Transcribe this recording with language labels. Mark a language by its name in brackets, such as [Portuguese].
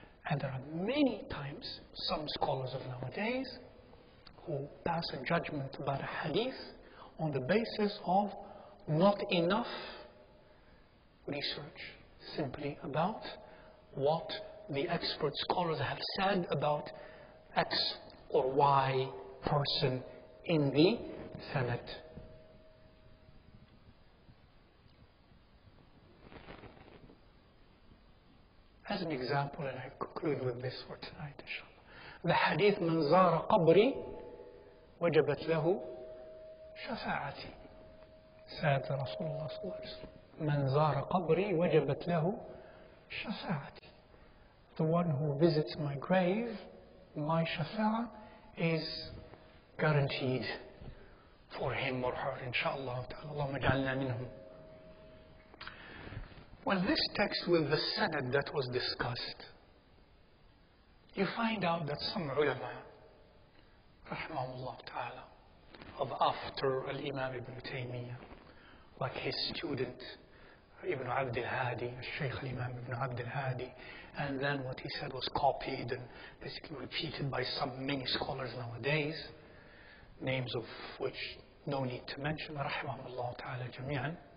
[English] And there are many times some scholars of nowadays who pass a judgment about a hadith on the basis of not enough research, simply about what the expert scholars have said about X or Y person in the sanad. As an example, and I conclude with this for tonight, inshallah. The hadith, [Arabic] من زار قبري وجبت له شفاعتي. [English] Said Rasulullah sallallahu alaihi wasallam. [Arabic] من زار قبري وجبت له شفاعتي. [English] The one who visits my grave, my shafa'ah is guaranteed for him or her, inshallah. [Arabic] Allahumma ja'alna minhum. [English] Well, this text with the sanad that was discussed, you find out that some ulama, rahimahullah ta'ala, of after Al-Imam Ibn Taymiyyah, like his student, Ibn Abd al-Hadi, Shaykh al-Imam Ibn Abd al-Hadi, and then what he said was copied and basically repeated by many scholars nowadays, names of which no need to mention, rahimahullah ta'ala jami'an.